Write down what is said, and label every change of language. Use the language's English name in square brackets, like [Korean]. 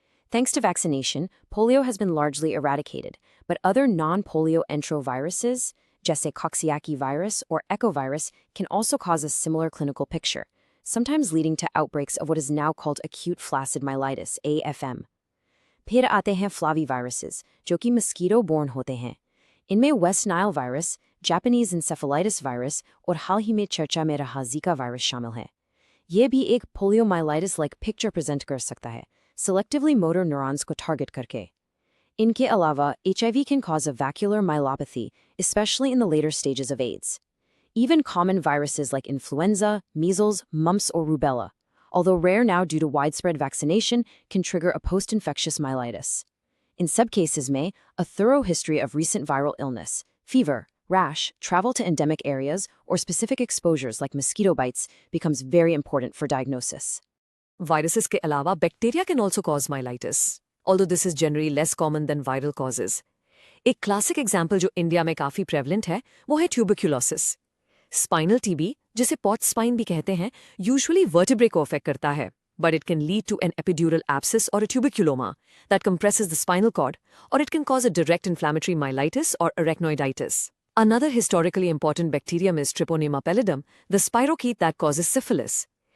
[English] Thanks to vaccination, polio has been largely eradicated, but other non-polio enteroviruses, [Hindi] जैसे [English] Coxisackie virus or echovirus, can also cause a similar clinical picture, sometimes leading to outbreaks of what is now called acute flaccid myelitis, AFM. [Hindi] फिर आते हैं flaviviruses, जो कि mosquito-borne होते हैं. इनमें West Nile virus, Japanese encephalitis virus और हाल ही में चर्चा में रहा Zika virus शामिल है. ये भी एक poliomyelitis-like picture present कर सकता है, selectively motor neurons को target करके. इनके अलावा, [English] HIV can cause a vacuolar myelopathy, especially in the later stages of AIDS. Even common viruses like influenza, measles, mumps, or rubella, although rare now due to widespread vaccination, can trigger a post-infectious myelitis. In some cases में, a thorough history of recent viral illness, fever, rash, travel to endemic areas, or specific exposures like mosquito bites becomes very important for diagnosis. Viruses [Hindi] के अलावा [English] bacteria can also cause myelitis, although this is generally less common than viral causes. [Hindi] एक classic example जो India में काफ़ी prevalent है, वो है tuberculosis. [English] Spinal TB, [Hindi] जिसे Pott's spine भी कहते हैं, usually vertebrae को affect करता है, [English] but it can lead to an epidural abscess or a tuberculoma that compresses the spinal cord, or it can cause a direct inflammatory myelitis or arachnoiditis. Another historically important bacterium is Treponema pallidum, the spirochete that causes syphilis.